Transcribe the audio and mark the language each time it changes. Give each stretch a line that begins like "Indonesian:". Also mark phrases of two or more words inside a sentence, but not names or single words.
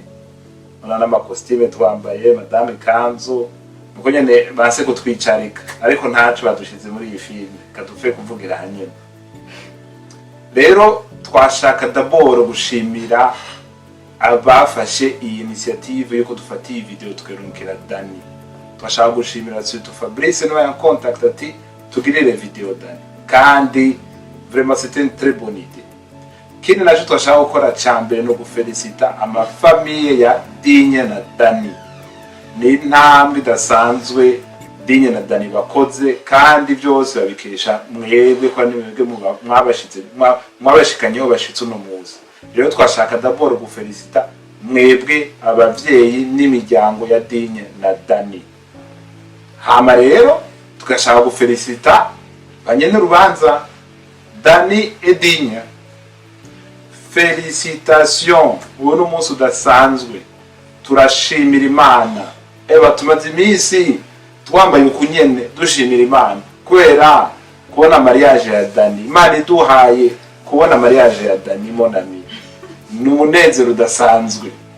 Rundi: Urabona n'amakostime twambaye, madame kanzu, nuko nyene base kutwicarika, ariko ntacu badushize muri iyi filme kadupfe kuvugira hanyene. Rero twashaka d'abord gushimira abafashe iyi initiative yuko dufatiye video tukerumkira Dani. Twashaka gushimira surtout Fabrice no ya contact ati tugirire video Dani.
French: Kandi vraiment c'était une très bonne idée.
Rundi: Kindi naje twashaka gukora cyambere no gufelicita ama famille ya Digne na Dani. Ni ntambwe idasanzwe Digne na Dani bakoze, kandi byose babikesha mwebwe kwa nimwebwe mwabashikanyeho bashitse uno muzi. Rero twashaka d'abord gufelicita mwebwe abavyeyi n'imiryango ya Digne na Dani. Hama rero tugashaka gufelicita banyene rubanza Dani et Digne.
French: Félicitations,
Rundi: uwo ni umunsi udasanzwe, turashimira Imana. Tumaze iminsi twambaye ukunyene dushimira Imana kubera kubona mariage ya Dani. Imana iduhaye kubona mariage ya Dani monami, ni umunezero udasanzwe.